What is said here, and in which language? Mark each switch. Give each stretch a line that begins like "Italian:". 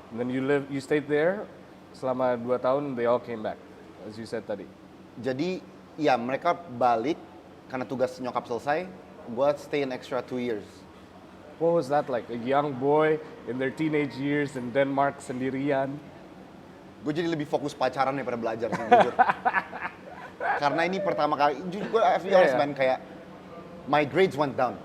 English: And then you stayed there
Indonesian: selama 2 tahun,
English: they all came back, as you said tadi.
Indonesian: Jadi, ya mereka balik karena tugas nyokap selesai.
English: Gua stay an extra 2 years. What was that like? A young boy in their teenage years in Denmark
Indonesian: sendirian. Gue jadi lebih fokus pacaran daripada belajar sih, jujur. Karena ini pertama kali, jujur gue Iya.
English: man kayak my grades went down.